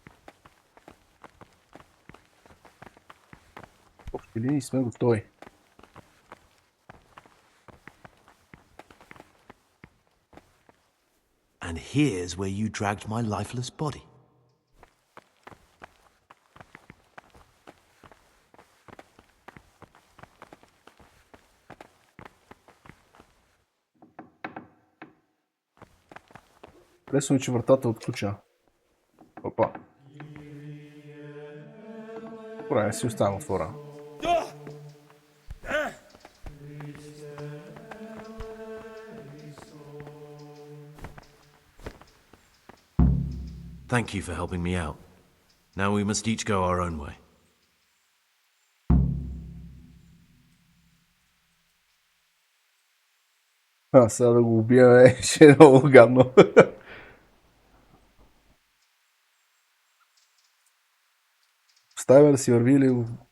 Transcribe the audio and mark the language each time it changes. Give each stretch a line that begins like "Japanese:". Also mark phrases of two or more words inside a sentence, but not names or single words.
Bulgarian: В общи линии сме готови.
English: And here's where you dragged my lifeless body.
Bulgarian: Лесно, че вратата е отключена. Опа. Добре, не си оставям отворена.
English: Thank you for helping me out. Now we must each go our own way.
Bulgarian: Сега да го убия, ще е много гадно. Оставя да си върви или...